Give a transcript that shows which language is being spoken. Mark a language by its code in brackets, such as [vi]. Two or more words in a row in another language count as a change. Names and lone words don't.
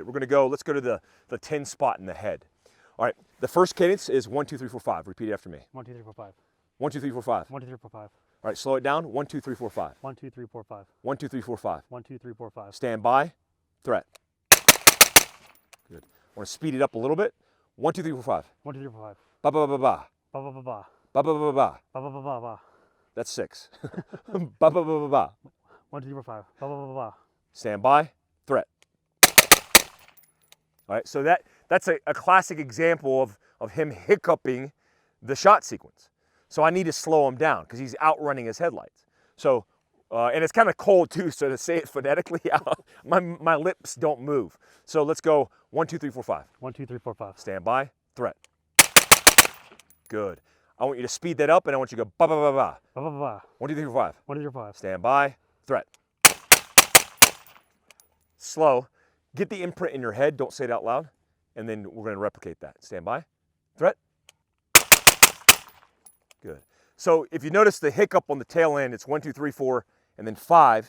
[en] We're going to go, let's go to the 10 spot in the head. All right, the first cadence is 1, 2, 3, 4, 5. Repeat it after me. 1, 2, 3, 4, 5. 1, 2, 3, 4, 5. 1, 2, 3, 4, 5. All right, slow it down. 1, 2, 3, 4, 5. 1, 2, 3, 4, 5. 1, 2, 3, 4, 5. 1, 2, 3, 4, 5. Stand by. Threat. Good. I want to speed it up a little bit. 1, 2, 3, 4, 5. 1, 2, 3, 4, 5. Ba ba ba ba. Ba ba ba ba. Ba ba ba ba. Ba ba ba ba ba. That's 6. Ba ba ba ba ba. 1, 2, 3, 4, 5. Ba ba ba ba ba. Stand by. Threat. All right, so that's a classic example of him hiccuping the shot sequence. So I need to slow him down because he's outrunning his headlights. So, and it's kind of cold too, so to say it phonetically, my lips don't move. So let's go 1, 2, 3, 4, 5. 1, 2, 3, 4, 5. Stand by. Threat. Good. I want you to speed that up and I want you to go ba ba ba ba. Ba ba ba ba. 1, 2, 3, 4, 5. 1, 2, 3, 4, 5. Stand by. Threat. Slow. Get the imprint in your head. Don't say it out loud. And then we're going to replicate that. Stand by. Threat. Good. So if you notice the hiccup on the tail end, it's 1, 2, 3, 4, and then 5.